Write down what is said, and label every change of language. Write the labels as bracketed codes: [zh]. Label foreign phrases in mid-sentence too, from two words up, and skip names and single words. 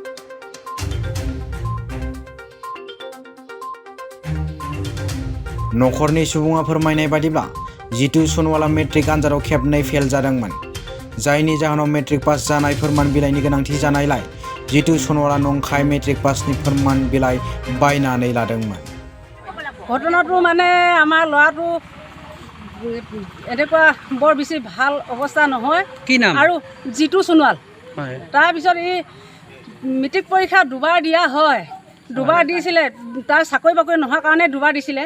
[brx] नखरनि सुबुङा फोरमायनाय बादिब्ला जितु सनवाला मेट्रिक आनजादाव खेबनै फेल जादोंमोन, जायनि जाहोनाव मेट्रिक पास जानाय फोरमान बिलाइनि गोनांथि जानायलाय जितु सनवाला नंखाय मेट्रिक पासनि फोरमान बिलाइ बायनानै लादोंमोन। [as] ঘটনাটো মানে আমাৰ ল'ৰাটো এনেকুৱা বৰ বেছি ভাল অৱস্থা নহয়। কি নাম? আৰু জিতু সোণোৱাল। হয়। তাৰপিছত এই মেট্ৰিক পৰীক্ষা দুবাৰ দিয়া হয়, দুবাৰ দিছিলে, তাৰ চাকৰি বাকৰি নোহোৱাৰ কাৰণে দুবাৰ দিছিলে।